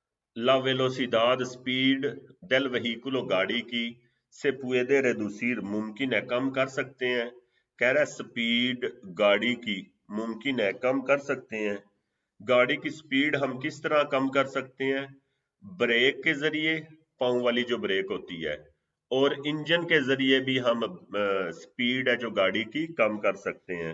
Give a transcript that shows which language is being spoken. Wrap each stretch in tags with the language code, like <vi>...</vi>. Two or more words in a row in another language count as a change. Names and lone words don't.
<es>La velocidad</es> <hi>स्पीड</hi> <es>del vehículo</es> <hi>गाड़ी की</hi> <es>se puede reducir</es> <hi>मुमकिन है कम कर सकते हैं। कह रहा है स्पीड गाड़ी की मुमकिन है कम कर सकते हैं। गाड़ी की स्पीड हम किस तरह कम कर सकते हैं? ब्रेक के जरिए, पाँव वाली जो ब्रेक होती है, और इंजन के जरिए भी हम स्पीड है जो गाड़ी की कम कर सकते हैं।</hi>